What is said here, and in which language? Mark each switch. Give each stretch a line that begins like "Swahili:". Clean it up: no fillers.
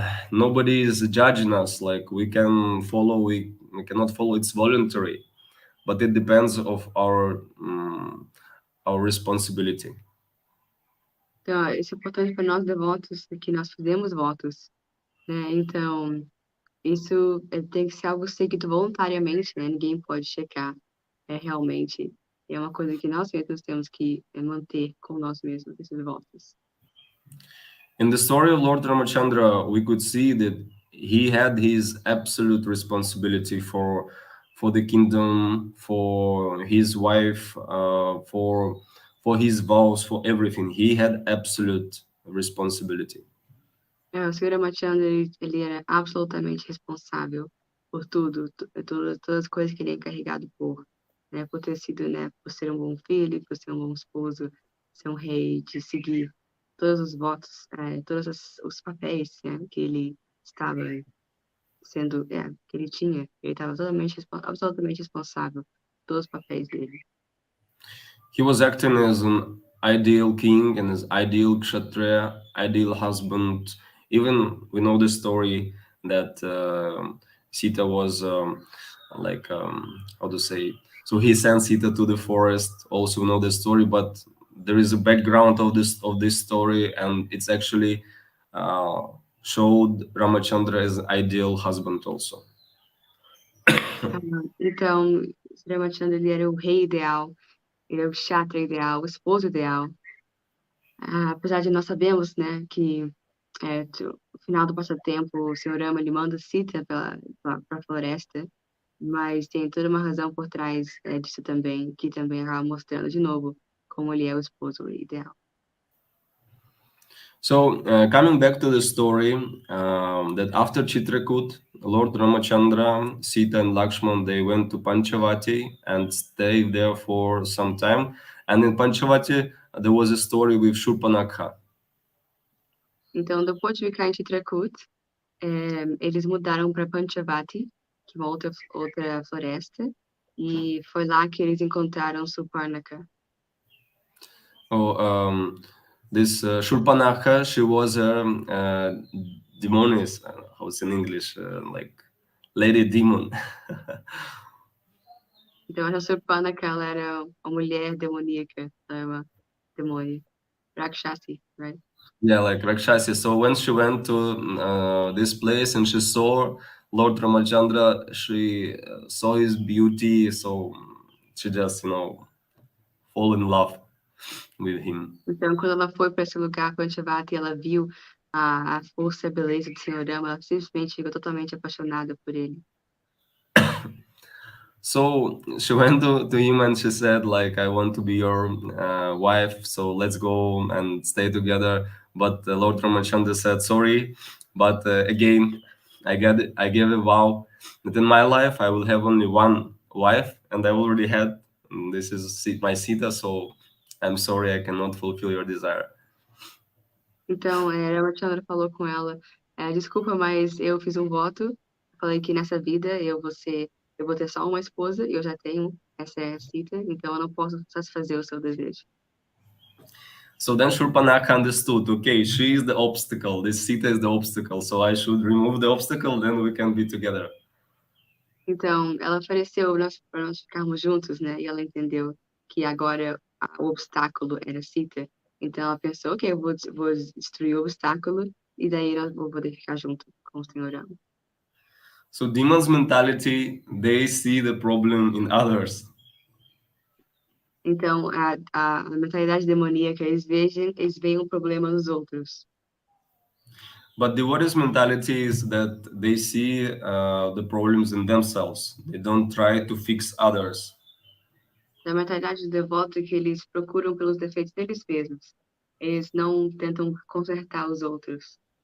English: nobody is judging us. Like we cannot follow. It's voluntary, but it depends of our responsibility.
Portuguese: Então, isso é importante para nós devotos, que nós fizemos votos, né? Então, isso tem que ser algo seguido voluntariamente, né? Ninguém pode checar, realmente. É uma coisa que nós mesmos temos que manter com nós mesmos, esses votos.
English: In the story of Lord Ramachandra, we could see that he had his absolute responsibility for the kingdom, for his wife, for his vows, for everything. He had absolute responsibility.
Portuguese: O Sr. Ramachandra, ele era absolutamente responsável por tudo, todas as coisas que ele é encarregado por, né, por ter sido, né, por ser um bom filho, por ser um bom esposo, ser um rei, de seguir todos os votos, todos os papéis, né, que ele estava sendo, que ele tinha. Ele estava absolutamente responsável por todos os papéis dele.
English: He was acting as an ideal king and as ideal kshatriya, ideal husband. Even we know the story that Sita was how to say. So he sent Sita to the forest. Also know the story, but there is a background of this story, and it's actually showed Ramachandra as ideal husband also.
Portuguese: Então, o Sr. Ramachandra, ele era o rei ideal, ele é o kshatriya ideal, o esposo ideal. Apesar de nós sabemos, né, que no final do passatempo, o Sr. Rama, ele manda Sita para a floresta, mas tem toda uma razão por trás disso também, que também acaba mostrando de novo como ele é o esposo ideal.
English: So, coming back to the story, that after Chitrakoot, Lord Ramachandra, Sita and Lakshman, they went to Panchavati and stayed there for some time. And in Panchavati, there was a story with Shurpanakha.
Portuguese: Então, depois de ficar em Chitrakoot, eles mudaram para Panchavati, que é uma outra floresta, e foi lá que eles encontraram Suparnaka.
English: This Shurpanakha, she was a demoness, how's in English, like lady demon.
Portuguese: Então, a Surpanaka, ela era uma mulher demoníaca, ela era uma demônio.
English: Rakshasi, right? Yeah, like Rakshasi. So when she went to this place and she saw Lord Ramachandra, she saw his beauty, so she just, fall in love with him.
Portuguese: Então, quando ela foi para esse lugar, Panchavati, ela viu a força e a beleza do Senhor Rama, ela simplesmente ficou totalmente apaixonada por ele.
English: So she went to him and she said, like, I want to be your wife, so let's go and stay together. But Lord Ramachandra said, sorry, but again, I gave a vow that in my life I will have only one wife, and I already had. And this is my Sita, so I'm sorry, I cannot fulfill your desire.
Portuguese: Então, Ramachandra falou com ela, desculpa, mas eu fiz um voto, falei que nessa vida eu vou ter só uma esposa, e eu já tenho, essa é a Sita, então eu não posso satisfazer o seu desejo.
English: So then Shurpanakha understood, okay, she is the obstacle, this Sita is the obstacle, so I should remove the obstacle, then we can be together.
Portuguese: Então, ela ofereceu para nós ficarmos juntos, né? E ela entendeu que agora o obstáculo era Sita. Então, ela pensou, ok, eu vou destruir o obstáculo e daí nós vou poder ficar junto com o Senhor Rama.
English: So demons' mentality, they see the problem in others.
Portuguese: Então, a mentalidade demoníaca, eles veem um problema nos outros.
English: But the devotees' mentality is that they see the problems in themselves. They don't try to fix others.
Portuguese: A mentalidade do devoto é que eles procuram pelos defeitos deles mesmos. Eles não tentam consertar os outros.